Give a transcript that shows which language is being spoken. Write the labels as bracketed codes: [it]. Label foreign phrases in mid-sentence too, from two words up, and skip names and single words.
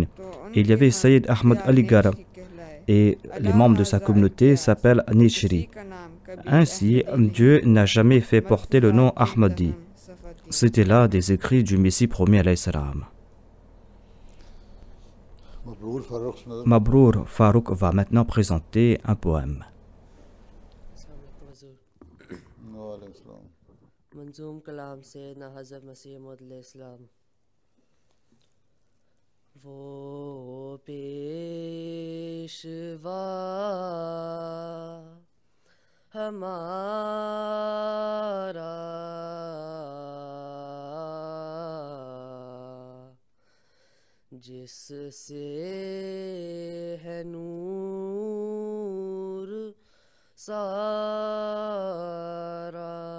[fr] Il y avait Sayyid Ahmad Aligar et les membres de sa communauté s'appellent Nishri. Ainsi, Dieu n'a jamais fait porter le nom Ahmadi. C'était là des écrits du Messie promis [ar] عليه السلام. [fr] Mabrour Farouk va maintenant présenter un poème. [ur] منظوم کلام سے نہ حضرت مسیح موعود علیہ السلام. وہ پیشوا ہمارا جس سے ہے نور سارا.